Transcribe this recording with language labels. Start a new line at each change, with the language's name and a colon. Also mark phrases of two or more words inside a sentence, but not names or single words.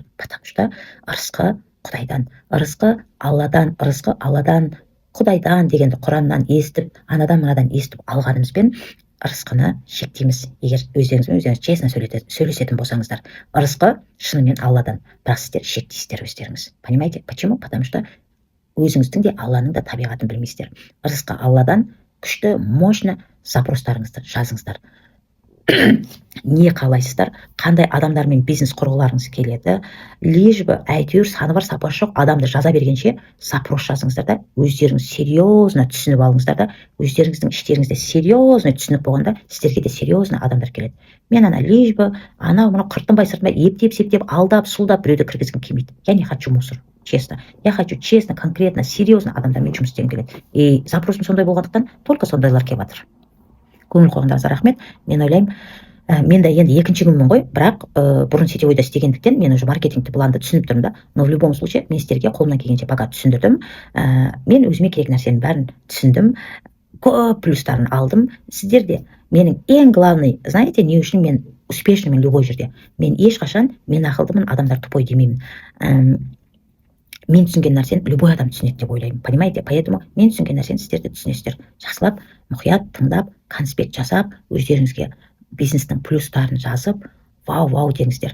Russian: Потому что
Kazakh: ырысқы Құдайдан, ырысқы Алладан, Құдайдан дегенді Құраннан естіп, анадан естіп алғанымызбен ырысқыны шектейміз. Егер өздеріңіз честно сөйлесетін болсаңыздар, ырысқы шынымен Алладан, бірақ сіздер шектейсіздер өздеріңіз.
Russian: Понимаете? Почему? Потому что
Kazakh: өзіңіздің де Алланың да табиғатын білмейсіздер. Ырысқы Алладан күшті, мощно запростарыңызды жазыңыздар. Не қалайсыздар, қандай адамдармен бизнес құрғыларыңыз келеді,
Russian: лишь бы
Kazakh: әйтеуір саны бар сапасы жоқ адамды жаза бергенше запрос жазыңыздар да, өздеріңіз серьезно түсініп алыңыздар да, өздеріңіздің іштеріңізде серьезно түсініп болғанда сіздерге де серьезно адамдар келеді. Мен
Russian: лишь бы
Kazakh: мұны қыртынбай сыртынбай ептеп алдап сұлдап біреуді кіргізгім келмейді.
Russian: Я не хочу мусор, честно. Я хочу честно, конкретно, серьезно
Kazakh: адамдармен жұмыс істегім келеді. И запросым сондай болғандықтан только сондайлар келіп жатыр. Көңіл қойғандарыңызға рахмет. Мен ойлаймын, мен де енді екінші күнмін ғой, бірақ бұрын сетевойда істегендіктен мен уже маркетингті планды түсініп тұрмын да,
Russian: но в любом случае
Kazakh: мен сіздерге қолымнан келгенше пока түсіндірдім. Мен өзіме керек нәрсенің бәрін түсіндім, көп плюстарын алдым. Сіздер де менің ең
Russian: главный, знаете,
Kazakh: не үшін мен успешныймын любой жерде. Мен ешқашан мен ақылдымын, адамдар тупой демеймін. Мен түсінген нәрсені любой адам түсінеді деп ойлаймын.
Russian: Понимаете?
Kazakh: Поэтому мен түсінген нәрсені сіздер де түсінесіздер. Жақсылап, мұқият тыңдап, конспект жасап, өздеріңізге бизнестің плюстарын жазып, вау деңіздер.